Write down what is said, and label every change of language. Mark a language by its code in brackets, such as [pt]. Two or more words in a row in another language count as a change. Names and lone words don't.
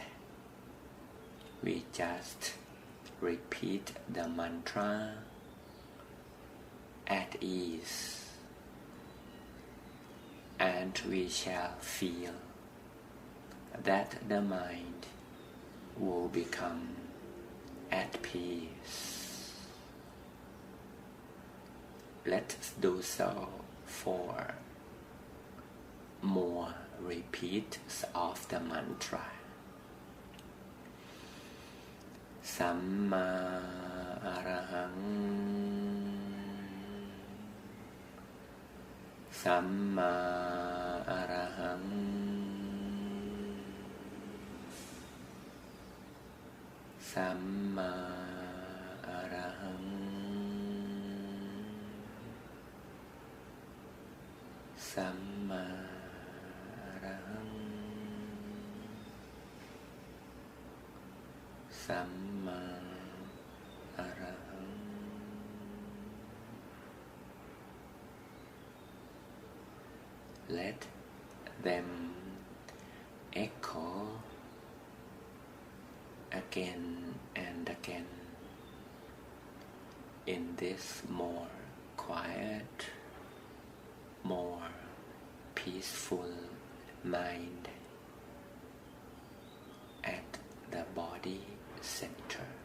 [en] We just repeat the mantra at ease, and we shall feel that the mind will become at peace. Let's do so for more repeats of the mantra. [pi] Samma Arahang. Samma Arahang. Samma Arahang. Samma Arahang. Samma Arahang. [en] Let them echo again and again in this more quiet, more peaceful mind at the body center.